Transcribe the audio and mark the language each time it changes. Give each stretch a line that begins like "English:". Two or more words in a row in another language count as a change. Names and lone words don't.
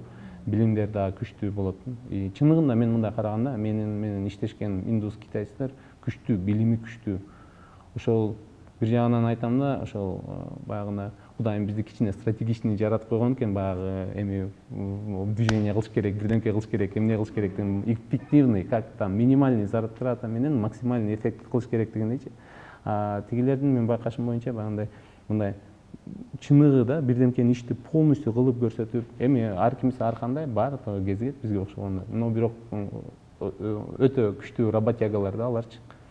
Kyrgyz: Билимдер да күчтүү болот. Чындыгында мен мындай караганда, менен иштешкен индус китайцтер күчтүү, билими күчтүү. Ошол бир жагынан айтам да, ошол баягына Кудайым бизди кичине стратегичный жаратып койгон экен, баягы эми движение кылыш керек, бирдемке кылыш керек, эмне кылыш керек деген эффективный,
Russian: как там минимальный зарплата
Kyrgyz: менен
Russian: максимальный эффект
Kyrgyz: кылыш керек дегендейчи. Тигилердин мен байкашым боюнча баягындай мындай чыныгы да бирдемкени ишти полностью кылып көрсөтүп, эми ар кимиси ар кандай бар кезигет бизге окшогондор. Но бирок өтө күчтүү работягалар да аларчы.